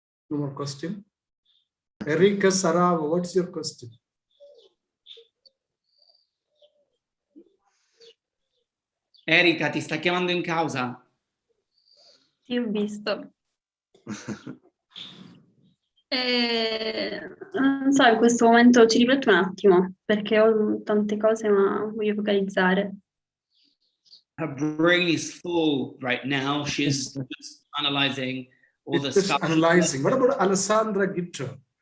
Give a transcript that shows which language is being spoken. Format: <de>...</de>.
<en>No more question. Erika Sarava, what's your question?</en> <it>Erika, ti sta chiamando in causa. Sì, ho visto. Non so, in questo momento ci rifletto un attimo, perché ho tante cose, ma voglio focalizzare.</it> <en>Her brain is full right now. She's just analyzing all the It's just stuff. analyzing. What about Alessandra Gitter?</en>